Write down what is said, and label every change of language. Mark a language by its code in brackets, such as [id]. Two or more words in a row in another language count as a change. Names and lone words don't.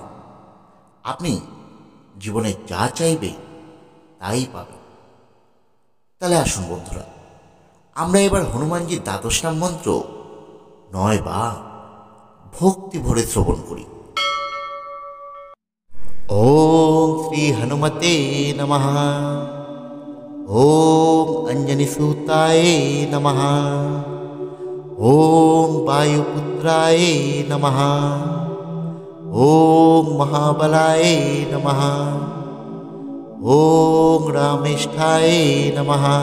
[bn] আপনি জীবনে যা চাইবে তাই পাবেন। তাহলে আসুন বন্ধুরা, আমরা এবার হনুমানজির 12 নাম মন্ত্র 9 বার ভক্তি ভরে শ্রবণ করি। [sa] ওম শ্রী হনুমতে নমঃ। ওম অঞ্জনি সুতায় নমঃ। ওম বায়ুপুত্রায় নমঃ। ওম মহাবলায় নমঃ। ওম রামেষ্ঠায় নমঃ।